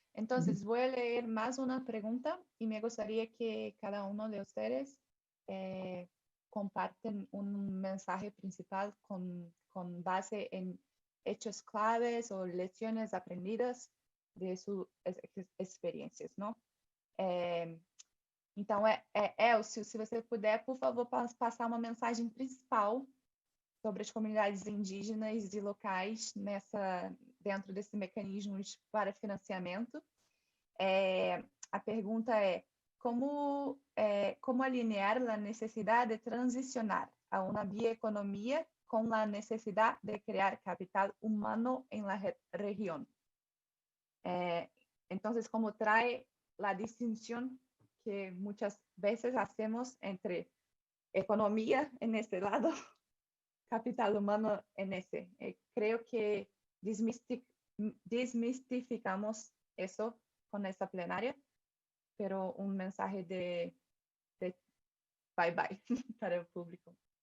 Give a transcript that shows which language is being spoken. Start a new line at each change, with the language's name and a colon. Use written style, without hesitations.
Spanish: Entonces, voy a leer más una pregunta y me gustaría que cada uno de ustedes comparten un mensaje principal con base en hechos claves o lecciones aprendidas de sus experiências,
Portuguese: não? Então, Elcio, se você puder, por favor, passar uma mensagem principal sobre as comunidades indígenas e locais dentro desse mecanismo para financiamento. A pergunta é como alinear a necessidade de transicionar a uma bioeconomia com a necessidade de criar capital humano em la região.
Spanish: Entonces, como trae la distinción que muchas veces hacemos entre economía en este lado, capital humano en ese. Creo que desmistificamos eso con esta plenaria, pero un mensaje de bye bye para el público.